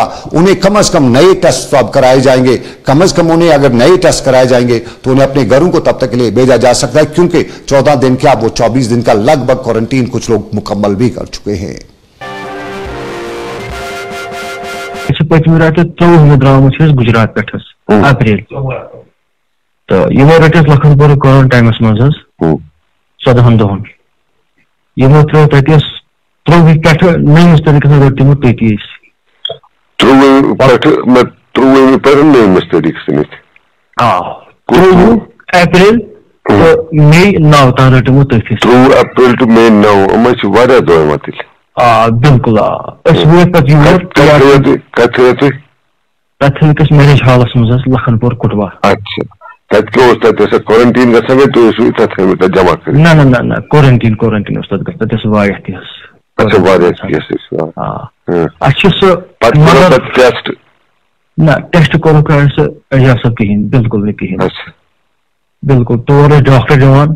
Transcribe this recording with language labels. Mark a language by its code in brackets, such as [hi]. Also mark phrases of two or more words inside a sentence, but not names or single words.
[hi] उन्हें कम से कम नए टेस्ट अब कराए जाएंगे, कम से कम उन्हें अगर नए टेस्ट कराए जाएंगे तो उन्हें अपने घरों को तब तक के लिए भेजा जा सकता है, क्योंकि 14 दिन क्या वो 24 दिन का लगभग क्वारंटीन कुछ लोग मुकम्मल भी कर चुके हैं। [ks] पचमी रात 24 द्राम गुजरात पे अप्रैल तो यमो रटस लखनपुर क्वारंटाइनस मज 14 दोहन यमो त्रो तस 23 पे नईस तरीके से रटमो तती 23 पे नईस तरीके से 23 अप्रैल तो मई 9 तक रटमो तथि 23 अप्रैल टू मई 9 अम वारिया दो मत बिल्कुल पे मैरिज हॉलस मज लखनपुर कुटवा। अच्छा क्वारंटीन जमा कर ना क्वारंटीन टेस्ट कोर एजाजत कहें बिल्कुल नहीं कहें बिल्कुल तौर डॉक्टर दिवान